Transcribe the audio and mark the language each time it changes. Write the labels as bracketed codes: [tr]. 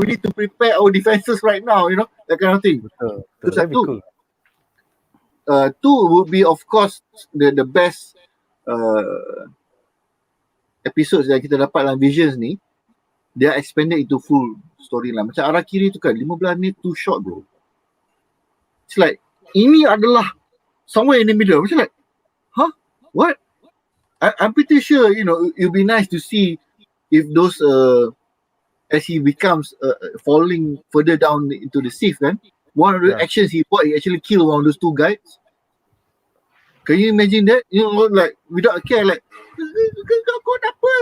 [en] We need to prepare our defenses right now, you know, that kind of thing. [ms] Betul. Itu satu. [en] Cool. Two would be of course the best episodes [ms] yang kita dapat dalam [en] Visions ni. They are expanded into full storyline. [ms] Macam arah kiri tu kan, 15 minit [en] too short bro. It's like, [ms] ini adalah [en] somewhere in the middle. Macam like, huh? What? I'm pretty sure, you know, it'll be nice to see if those, as he becomes falling further down into the Sith kan, one of the actions he actually killed one of those two guys. Can you imagine that? You know, like, without a care, like, [ms] kau apa?